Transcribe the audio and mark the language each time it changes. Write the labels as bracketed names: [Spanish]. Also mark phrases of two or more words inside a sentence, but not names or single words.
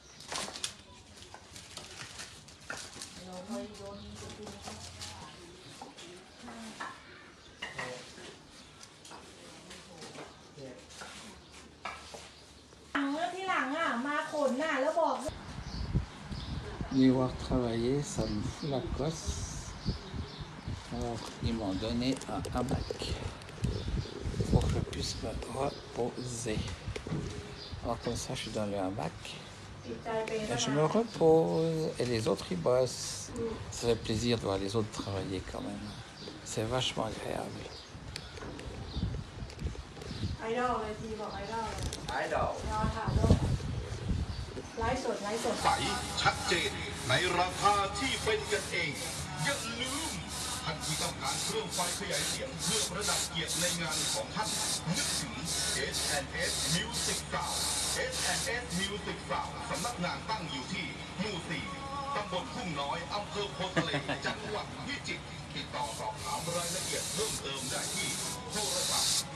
[Thai] ที่หลังอ่ะมาขนน่ะแล้วบอก [French] Les voir travailler, ça me fout la cosse. Alors, ils m'ont donné un hamac pour que je puisse me reposer. Alors, comme ça, je suis dans le hamac. Et je me repose. Et les autres, ils bossent. Ça fait plaisir de voir les autres travailler quand même. C'est vachement agréable. [Thai] ไอดอลเลยทีบอกไอดอลเลย ไอ้ดอก รอถ่ายรูปไลฟ์สด ใสชัดเจนในราคาที่เป็นกันเอง อย่าลืมท่านที่ต้องการเครื่องไฟขยายเสียงเพื่อประดับเกียรติในงานของท่านนึกถึง S&S Music Sound S&S Music Sound สำนักงานตั้งอยู่ที่หมู่ 4 ตำบลทุ่งน้อย อำเภอโพธิ์ทะเล จังหวัดพิจิตรติดต่อสอบถามรายละเอียดเพิ่มเติมได้ที่โทรศัพท์